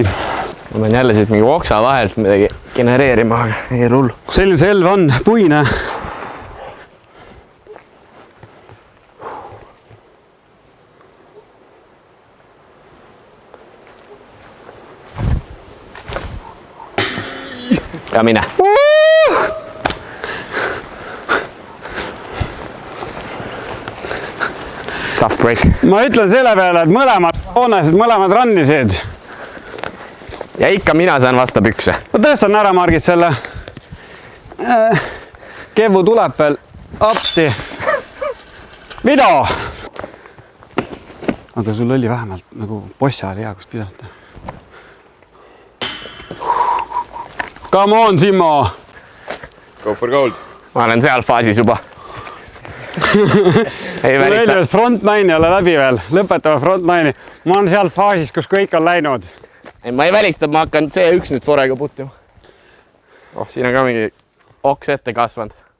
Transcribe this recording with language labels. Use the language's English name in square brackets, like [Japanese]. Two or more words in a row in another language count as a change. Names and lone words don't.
[Estonian] Ma pean jälle siit mingi oksa vahelt midagi genereerima, aga ei ole hullu. Selline see elv on, puine. Ja mine. [English] Tough break. [Estonian] Ma ütlen selle peale, et mõlemad rannisid. Ja ikka mina saan vasta pükse. Ma tõstan ära, Margit, selle. Kevu tuleb veel appi. Mida? Aga sul oli vähemalt nagu possa oli hea, kus pidata. [English] Come on, Simmo! Go for gold. [Estonian] Ma olen seal faasis juba. Ei välista. Front 9 ei ole läbi veel. Lõpetame front 9. Ma olen seal faasis, kus kõik on läinud. Ei, ma ei välista, ma hakkan C1 nüüd forega putima. Siin on ka mingi oks ette kasvanud.